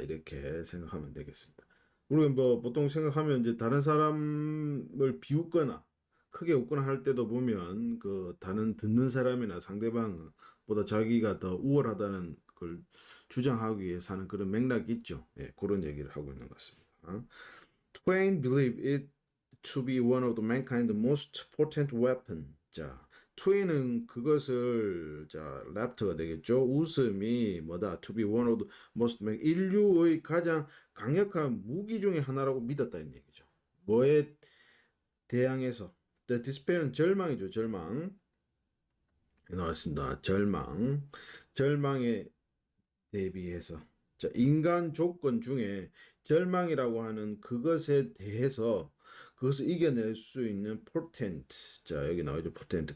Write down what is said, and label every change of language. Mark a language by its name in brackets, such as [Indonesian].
[Korean] 이렇게 생각하면 되겠습니다. 우리가 뭐 보통 생각하면 이제 다른 사람을 비웃거나 크게 웃거나 할 때도 보면 그 다른 듣는 사람이나 상대방보다 자기가 더 우월하다는 걸 주장하기 위해서 하는 그런 맥락이 있죠. 예, 그런 얘기를 하고 있는 것 같습니다. [English] Twain believed it to be one of the mankind's most potent weapon. [Korean] 자, 트웨이는 그것을 자 랩터가 되겠죠. 웃음이 뭐다? [English] To be one of the most [Korean] 인류의 가장 강력한 무기 중에 하나라고 믿었다는 얘기죠. 뭐에 대항해서 [English] The despair [Korean] 는 절망이죠. 절망 나왔습니다. 절망 절망에 대비해서 자, 인간 조건 중에 절망이라고 하는 그것에 대해서 그것을 이겨낼 수 있는 포텐트. 자, 여기 나오죠. 포텐트.